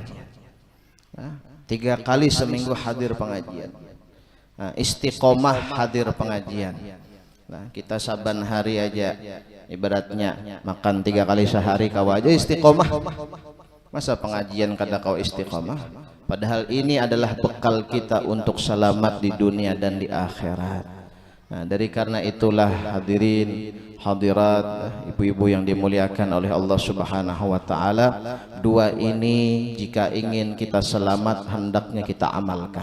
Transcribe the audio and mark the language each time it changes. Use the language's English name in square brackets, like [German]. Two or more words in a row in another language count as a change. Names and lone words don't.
[Indonesian] 3 kali seminggu hadir pengajian. Istiqomah hadir pengajian. Kita saban hari aja ibaratnya makan 3 kali sehari kau aja istiqomah. [Banjar] Masa pengajian kada kau istiqomah? [Indonesian] Padahal ini adalah bekal kita untuk selamat di dunia dan di akhirat. Dari karena itulah hadirin hadirat, ibu-ibu yang dimuliakan oleh Allah [Arabic] سبحانه وتعالى, [Indonesian] 2 ini jika ingin kita selamat hendaknya kita amalkan.